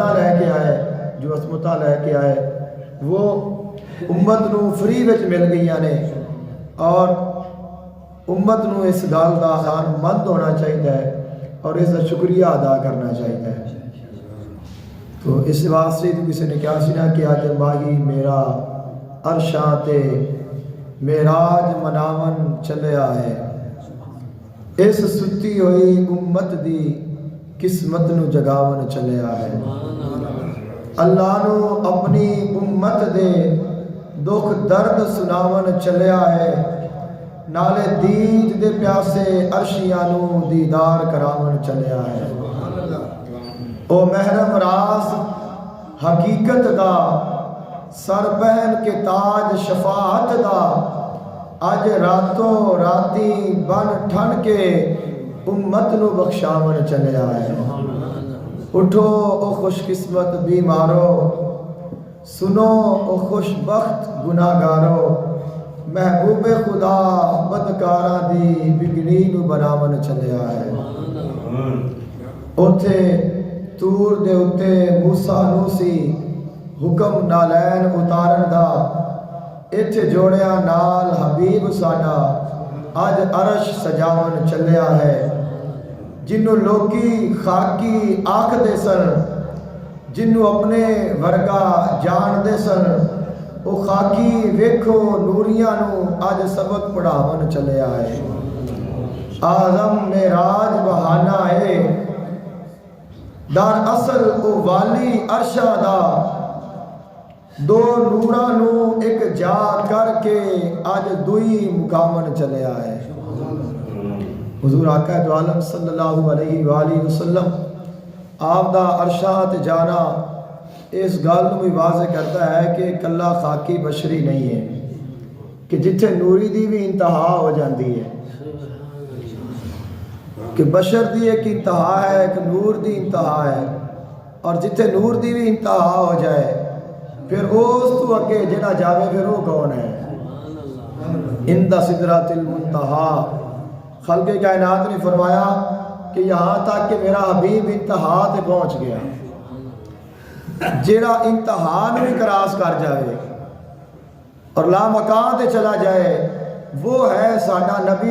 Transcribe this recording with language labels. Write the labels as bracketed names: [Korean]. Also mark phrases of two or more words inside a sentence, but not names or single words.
[Punjabi] لے کے آئے جو عظمتہ لے کے آئے وہ امت نو فری وچ مل گئیاں نے اور امت نو اس گل دا خان مند ہونا چاہیے [Urdu] اور اس کا شکریہ ادا کرنا چاہیے [Punjabi] تو اس واسطے کسی نے کیا سی نا کہ اج ماہی میرا عرشاں تے معراج مناون چلیا ہے اس ستی ہوئی امت دی قسمت نو جگاون چلیا ہے اللہ نو اپنی امت دے دکھ درد سناون چلیا ہے نالے دید دے پیاسے عرشیاں نو دیدار کراون چلیا ہے او محرم راز حقیقت دا سر پہن کے تاج شفاعت دا اج راتوں راتی بن ٹھن کے امت نو بخشاون چلیا ہے اٹھو او خوش قسمت بیمارو سنو او خوش بخت گناہگارو محبوب خدا بدکاراں دی بگڑی نو بناون چلیا ہے اوتھے تور دے اتے موسیٰ نو سی حکم نالین اتارن دا ایتھے جوڑیا نال حبیب ساڈا اج عرش سجاون چلیا ہے جنوں لوکی خاکی آکھ دے سن جنوں اپنے ورگا جان دے سن او خاکی ویکھو نوریاں نو اج سبق پڑھاون چلیا ہے آزم معراج بہانہ ہے در اصل او والی عرشاں دا دو نوراں نو ایک جا کر کے اج دوئی مقامن چلیا ہے حضور آقا دو عالم صلی اللہ علیہ وآلہ وسلم آپ دا عرشاں تے جانا اس گل نو [Urdu] بھی واضح کرتا ہے کہ [Punjabi] کلا خاکی بشری نہیں ہے کہ جتھے نوری دی بھی انتہا ہو جاندی ہے کہ بشر دی ایک انتہا ہے ایک نور دی انتہا ہے اور جتھے نور دی بھی انتہا ہو جائے پھر اس تو اگے جڑا جاوے [Urdu] پھر وہ کون ہے [Arabic] عند سدرۃ المنتہا [Punjabi] خلق کائنات نے فرمایا کہ یہاں تک کہ میرا حبیب انتہا تے پہنچ گیا جڑا انتہا نہیں کراس کر جائے اور لا مکان تے چلا جائے [Urdu] وہ ہے [Punjabi] ساڈا نبی